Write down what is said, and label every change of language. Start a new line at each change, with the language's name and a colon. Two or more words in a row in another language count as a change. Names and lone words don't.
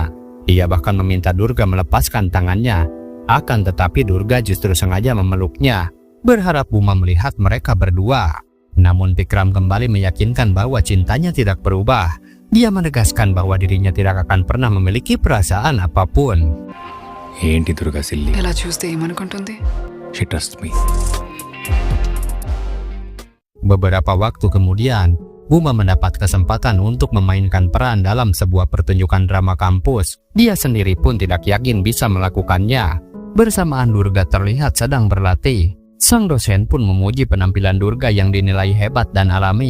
Indonesian: Dia bahkan meminta Durga melepaskan tangannya. Akan tetapi Durga justru sengaja memeluknya, berharap Buma melihat mereka berdua. Namun Pikram kembali meyakinkan bahwa cintanya tidak berubah. Dia menegaskan bahwa dirinya tidak akan pernah memiliki perasaan apapun.
Telugu: ఏంటి దుర్గా సిల్లి? ఎలా చూస్తే ఏమనుకుంటుంది?
English: She trust me.
Indonesian: Beberapa waktu kemudian, Buma mendapat kesempatan untuk memainkan peran dalam sebuah pertunjukan drama kampus. Dia sendiri pun tidak yakin bisa melakukannya. Bersamaan Durga terlihat sedang berlatih. Sang dosen pun memuji penampilan Durga yang dinilai hebat dan alami.